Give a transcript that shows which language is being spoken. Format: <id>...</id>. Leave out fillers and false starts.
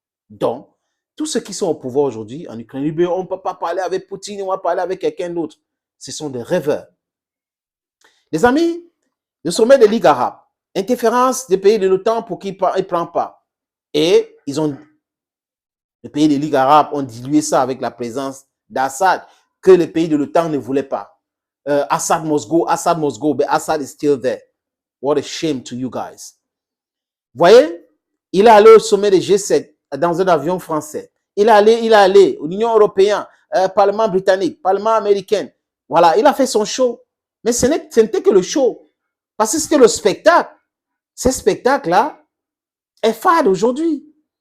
<fr>Donc, tous ceux qui sont au pouvoir aujourd'hui en Ukraine, on ne peut pas parler avec Poutine, on va parler avec quelqu'un d'autre. Ce sont des rêveurs. Les amis, le sommet des ligues arabes, interférence des pays de l'OTAN pour qu'ils ne prennent pas. Et les pays des ligues arabes ont dilué ça avec la présence d'Assad, que les pays de l'OTAN ne voulaient pas.</fr> <en>Assad must go, but Assad is still there. What a shame to you guys.</en> <fr>Vous voyez, il est allé au sommet des G7 dans un avion français. Il est allé à l'Union européenne, Parlement britannique, Parlement américain. Voilà, il a fait son show. Mais ce n'était que le show. Parce que c'était le spectacle. Ce spectacle-là est fade aujourd'hui.</fr>